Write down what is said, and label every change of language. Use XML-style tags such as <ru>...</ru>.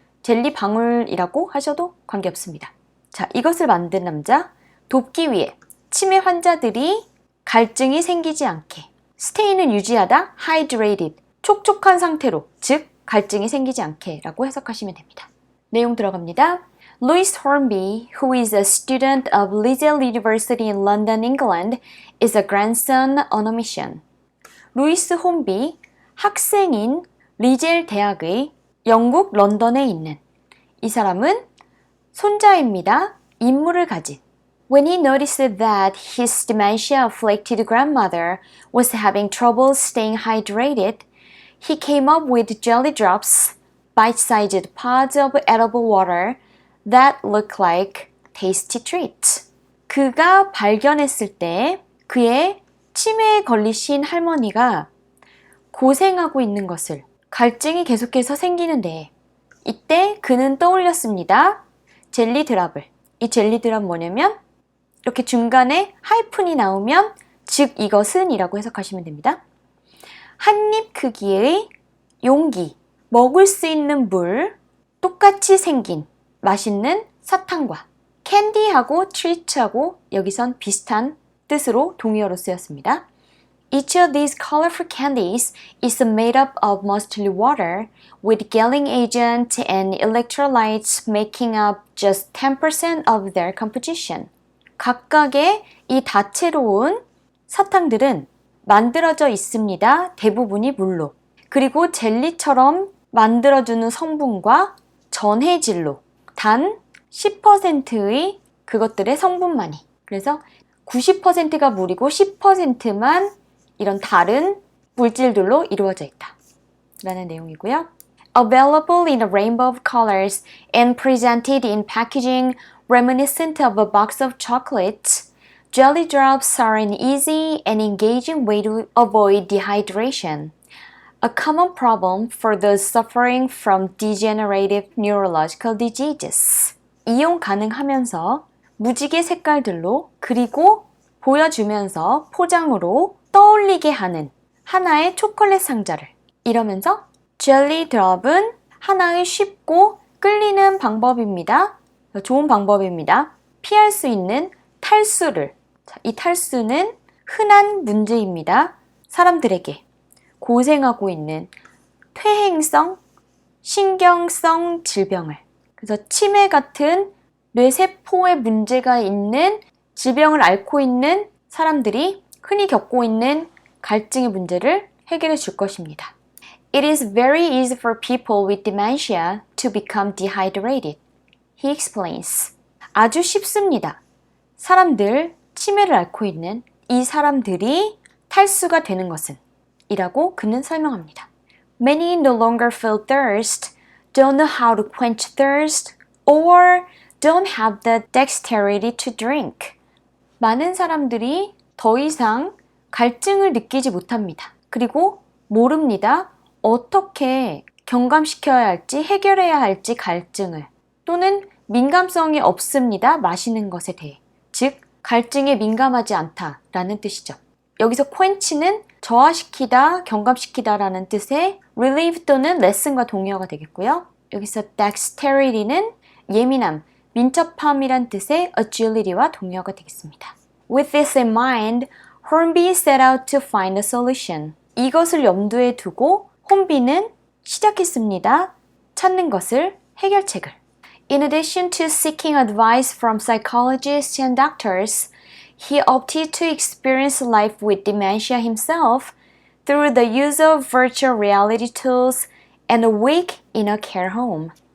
<ko>젤리 방울이라고 하셔도 관계없습니다. 자, 이것을 만든 남자. 돕기 위해 치매 환자들이 갈증이 생기지 않게 stay는 유지하다, hydrated, 촉촉한 상태로, 즉 갈증이 생기지 않게 라고 해석하시면 됩니다. 내용 들어갑니다.</ko> <en>Louis Hornby, who is a student of Liddell University in London, England, is a grandson on a mission.</en> <ko>루이스 혼비, 학생인 리젤 대학의 영국 런던에 있는 이 사람은 손자입니다. 임무를 가진. When he noticed that his dementia-afflicted grandmother was having trouble staying hydrated, he came up with jelly drops, bite-sized pods of edible water that look like tasty treats. 그가 발견했을 때 그의 치매에 걸리신 할머니가 고생하고 있는 것을, 갈증이 계속해서 생기는데 이때 그는 떠올렸습니다. 젤리 드랍을. 이 젤리 드랍 뭐냐면 이렇게 중간에 하이픈이 나오면 즉 이것은 이라고 해석하시면 됩니다. 한입 크기의 용기, 먹을 수 있는 물, 똑같이 생긴 맛있는 사탕과 캔디하고 트리트하고 여기선 비슷한 뜻으로 동의어로 쓰였습니다.</ko> <en>Each of these colorful candies is made up of mostly water, with gelling agent and electrolytes making up just 10% of their composition.</en> <ko>각각의 이 다채로운 사탕들은 만들어져 있습니다. 대부분이 물로. 그리고 젤리처럼 만들어주는 성분과 전해질로 단 10%의 그것들의 성분만이. 그래서 90%가 물이고 10%만 이런 다른 물질들로 이루어져 있다 라는 내용이고요.</ko> <en>Available in a rainbow of colors and presented in packaging reminiscent of a box of chocolates, jelly drops are an easy and engaging way to avoid dehydration, a common problem for those suffering from degenerative neurological diseases.</en> <ko>이용 가능하면서 무지개 색깔들로 그리고 보여주면서 포장으로 떠올리게 하는 하나의 초콜릿 상자를. 이러면서 젤리 드롭은 하나의 쉽고 끌리는 방법입니다. 좋은 방법입니다. 피할 수 있는 탈수를. 이 탈수는 흔한 문제입니다. 사람들에게 고생하고 있는 퇴행성, 신경성 질병을. 그래서 치매 같은 뇌세포에 문제가 있는 질병을 앓고 있는 사람들이 흔히 겪고 있는 갈증의 문제를 해결해 줄 것입니다.</ko> <en>It is very easy for people with dementia to become dehydrated. He explains.</en> <ko>아주 쉽습니다. 사람들, 치매를 앓고 있는 이 사람들이 탈수가 되는 것은 이라고 그는 설명합니다.</ko> <en>Many no longer feel thirst, don't know how to quench thirst, or don't have the dexterity to drink.</en> <ko>많은 사람들이 더 이상 갈증을 느끼지 못합니다. 그리고 모릅니다. 어떻게 경감시켜야 할지, 해결해야 할지 갈증을. 또는 민감성이 없습니다. 마시는 것에 대해. 즉, 갈증에 민감하지 않다라는 뜻이죠. 여기서 quench는 저하시키다, 경감시키다라는 뜻의 relieve 또는 lesson과 동의어가 되겠고요. 여기서 dexterity는 예민함, 민첩함이란 뜻의 agility와 동의어가 되겠습니다.</ko> <en>With this in mind, Hornby set out to find a solution.</en> <ko>이것을 염두에 두고 혼비는 시작했습니다. 찾는 것을, 해결책을.</ko> <en>In addition to seeking advice from psychologists and doctors, he opted to experience life with dementia himself through the use of virtual reality tools and a week in a care home.</en>